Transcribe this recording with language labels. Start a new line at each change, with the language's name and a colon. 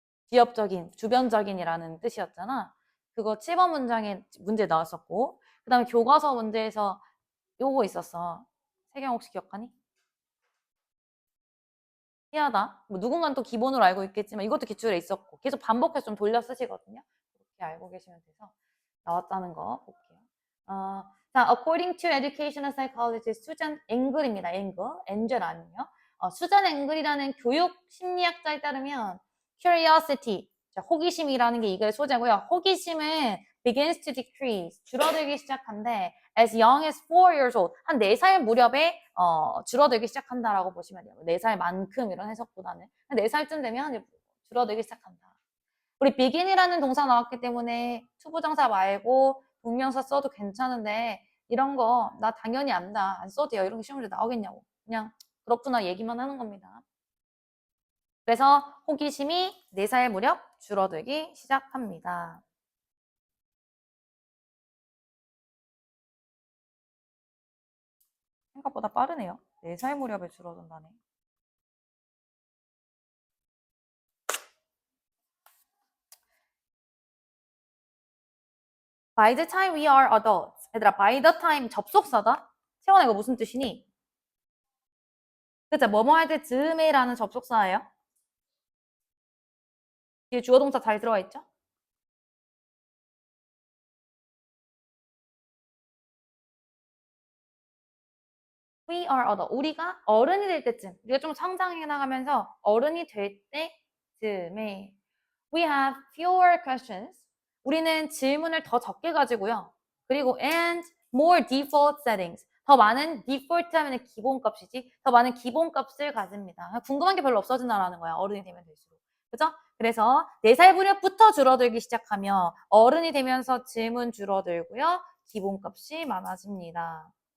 Korean: 지역적인, 주변적인이라는 뜻이었잖아. 그거 7번 문장에 문제 나왔었고 그 다음에 교과서 문제에서 요거 있었어. 세경 혹시 기억하니? 희하다. 뭐 누군가는 또 기본으로 알고 있겠지만 이것도 기출에 있었고 계속 반복해서 좀 돌려 쓰시거든요. 그렇게 알고 계시면 돼서 나왔다는 거 볼게요.
English: 자, according to educational psychologist 수잔 앵글입니다.
Korean: 엔젤 아니에요. 수잔 앵글이라는 교육 심리학자에 따르면 curiosity, 자, 호기심이라는 게 이거의 소재고요. 호기심은
English: begins to decrease,
Korean: 줄어들기 시작한데
English: as young as 4 years old,
Korean: 한 4살 무렵에 줄어들기 시작한다라고 보시면 돼요. 4살만큼 이런 해석보다는. 한 4살쯤 되면 이제 줄어들기 시작한다. 우리 begin이라는 동사 나왔기 때문에 투부정사 말고 동명사 써도 괜찮은데 이런 거 나 당연히 안다. 안 써도 돼요. 이런 게 시험 문제 나오겠냐고. 그냥 그렇구나 얘기만 하는 겁니다. 그래서 호기심이 4살 무렵 줄어들기 시작합니다. 생각보다 빠르네요. 4살 무렵에 줄어든다네.
English: By the time we are adults.
Korean: 얘들아,
English: by the time 접속사다?
Korean: 채원아 이거 무슨 뜻이니? 그쵸? 뭐뭐 할 때 즈음에라는 접속사예요. 뒤에 주어 동사 잘 들어가 있죠?
English: We are adult.
Korean: 우리가 어른이 될 때쯤, 우리가 좀 성장해 나가면서 어른이 될 때쯤에
English: we have fewer questions.
Korean: 우리는 질문을 더 적게 가지고요.
English: 그리고 and more default settings.
Korean: 더 많은 default 하면 기본값이지. 더 많은 기본값을 가집니다. 궁금한 게 별로 없어진다라는 거야. 어른이 되면 될수록. 그죠? 그래서 4살 무렵부터 줄어들기 시작하며 어른이 되면서 질문 줄어들고요. 기본값이 많아집니다.